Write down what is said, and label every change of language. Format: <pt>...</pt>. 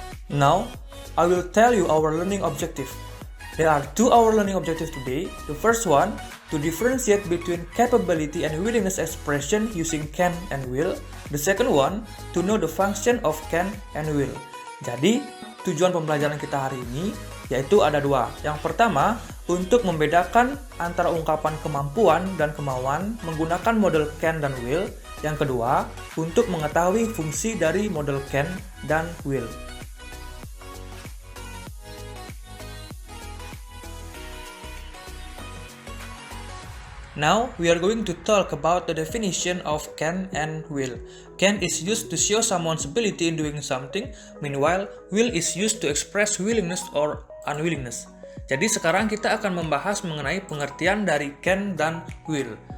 <en>Now, I will tell you our learning objective. There are two our learning objectives today. The first one, to differentiate between capability and willingness expression using can and will. The second one, to know the function of can and will.</en> <id>Jadi, tujuan pembelajaran kita hari ini yaitu ada dua. Yang pertama, untuk membedakan antara ungkapan kemampuan dan kemauan menggunakan model can dan will. Yang kedua, untuk mengetahui fungsi dari model can dan will.</id> <en>Now, we are going to talk about the definition of can and will. Can is used to show someone's ability in doing something, meanwhile, will is used to express willingness or unwillingness.</en> <id>Jadi sekarang kita akan membahas mengenai pengertian dari can dan will.</id>